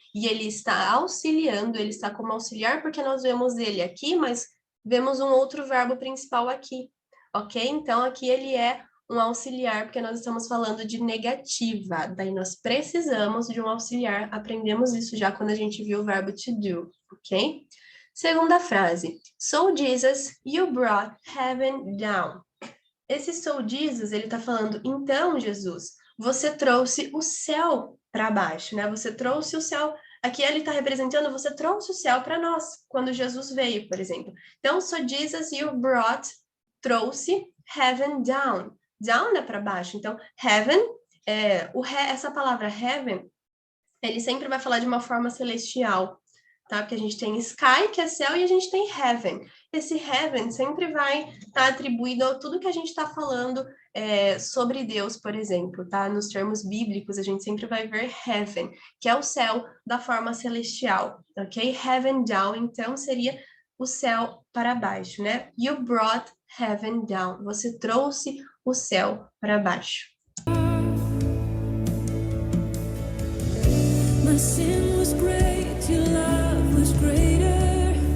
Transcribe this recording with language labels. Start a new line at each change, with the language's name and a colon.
Portuguese: E ele está auxiliando, ele está como auxiliar, porque nós vemos ele aqui, mas vemos um outro verbo principal aqui, ok? Então, aqui ele é um auxiliar, porque nós estamos falando de negativa. Daí nós precisamos de um auxiliar. Aprendemos isso já quando a gente viu o verbo to do, ok? Segunda frase.
English: So Jesus, you brought heaven down.
Portuguese: Esse
English: so Jesus,
Portuguese: ele está falando, então, Jesus, você trouxe o céu para baixo, né? Você trouxe o céu. Aqui ele está representando, você trouxe o céu para nós, quando Jesus veio, por exemplo. Então,
English: so Jesus, you brought,
Portuguese: trouxe
English: heaven down.
Portuguese: Down é para baixo. Então, heaven, essa palavra heaven, ele sempre vai falar de uma forma celestial, tá? Porque a gente tem sky, que é céu, e a gente tem heaven. Esse heaven sempre vai estar atribuído a tudo que a gente está falando sobre Deus, por exemplo, tá? Nos termos bíblicos, a gente sempre vai ver heaven, que é o céu da forma celestial, ok? Heaven down, então, seria o céu para baixo, né?
English: You brought heaven down.
Portuguese: Você trouxe o céu para baixo.
English: My sin was great, your love was greater.